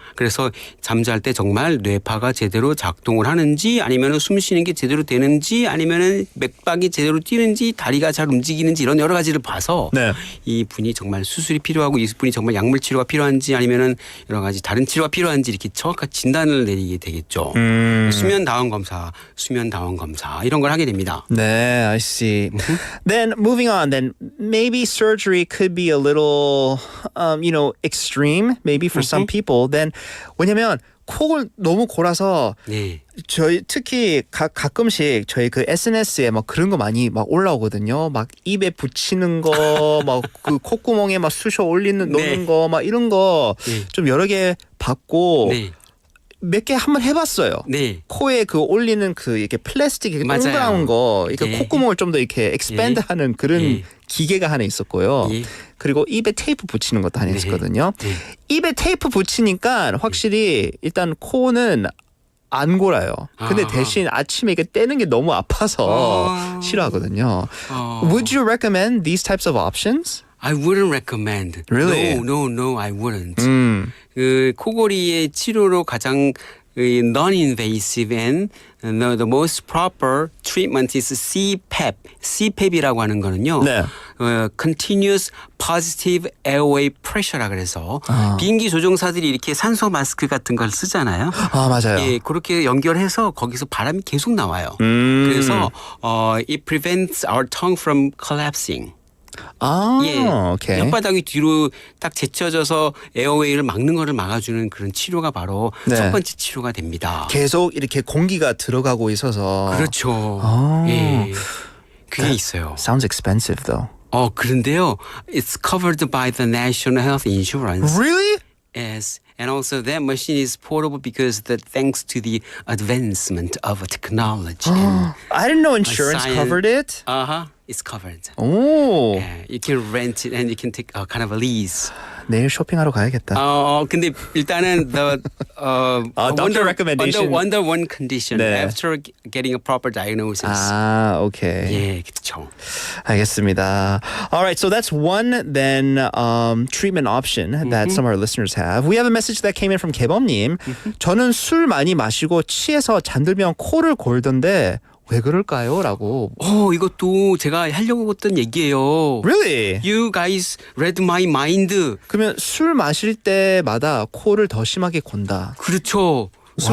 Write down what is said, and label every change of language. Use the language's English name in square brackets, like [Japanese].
[Korean] 그래서 잠잘 때 정말 뇌파가 제대로 작동을 하는지 아니면은 숨 쉬는 게 제대로 되는지 아니면은 맥박이 제대로 뛰는지 다리가 잘 움직이는지 이런 여러 가지를 봐서 네. 이 분이 정말 수술이 필요하고 이 분이 정말 약물 치료가 필요한지 아니면은 여러 가지 다른 치료가 필요한지 이렇게 정확한 진단을 내리게 되겠죠. 수면 다원 검사 이런 걸 하게 됩니다. [English] 네, I see. Then moving on, then maybe surgery could be a little, extreme, maybe for some people. Then [Korean] 왜냐면 코를 너무 골아서 네. 저희 특히 가끔씩 저희 그 SNS에 막 그런 거 많이 막 올라오거든요. 막 입에 붙이는 거, 막 그 콧구멍에 막 쑤셔 올리는 네. 놓는 거, 막 이런 거 좀 여러 개 봤고 네. 몇 개 한번 해봤어요. 네. 코에 그 올리는 그 이렇게 플라스틱 이렇게 맞아요. 동그란 거, 이렇게 예. 콧구멍을 좀 더 이렇게 expand하는 그런 예. 기계가 하나 있었고요. 예. 그리고 입에 테이프 붙이는 것도 하나 네. 있었거든요. 네. 입에 테이프 붙이니까 확실히 일단 코는 안 골아요. 근데 아. 대신 아침에 이게 떼는 게 너무 아파서 싫어하거든요. [English] Would you recommend these types of options? I wouldn't recommend. Really? No, I wouldn't. [Korean] 그 코골이의 치료로 가장 [English] non-invasive and the most proper treatment is CPAP. [Korean] CPAP이라고 하는 거는요. 네. Continuous Positive Airway Pressure라 그래서 비행기 조종사들이 이렇게 산소 마스크 같은 걸 쓰잖아요. 아, 맞아요. 예, 그렇게 연결해서 거기서 바람이 계속 나와요. 그래서 [English] it prevents our tongue from collapsing. [Korean] 아, 예, 오케이. 혓바닥이 뒤로 딱 제쳐져서 에어웨이를 막는 거를 막아주는 그런 치료가 바로 네. 첫 번째 치료가 됩니다. 계속 이렇게 공기가 들어가고 있어서. 그렇죠. 아. 예, 그게 있어요. [English] Sounds expensive though. [Korean] 그런데요, [English] it's covered by the National Health Insurance. Really? Yes, and also that machine is portable because thanks to the advancement of technology. I didn't know insurance science- covered it. It's covered. [Korean] 오, [English] Yeah, you can rent it and you can take a kind of a lease. [Korean] 내일 쇼핑하러 가야겠다. 근데 일단은 [English] doctor recommendation. under one condition [Korean] 네. [English] after getting a proper diagnosis. [Korean] 아, 오케이. 예, 그렇죠. 알겠습니다. [English] All right, so that's one then treatment option that some of our listeners have. We have a message that came in from 개범님. [Korean] 저는 술 많이 마시고 취해서 잠들면 코를 골던데 왜 그럴까요? 라고. 이것도 제가 하려고 했던 얘기예요. [English] Really? You guys read my mind. [Korean] 그러면 술 마실 때마다 코를 더 심하게 곤다. 그렇죠. 술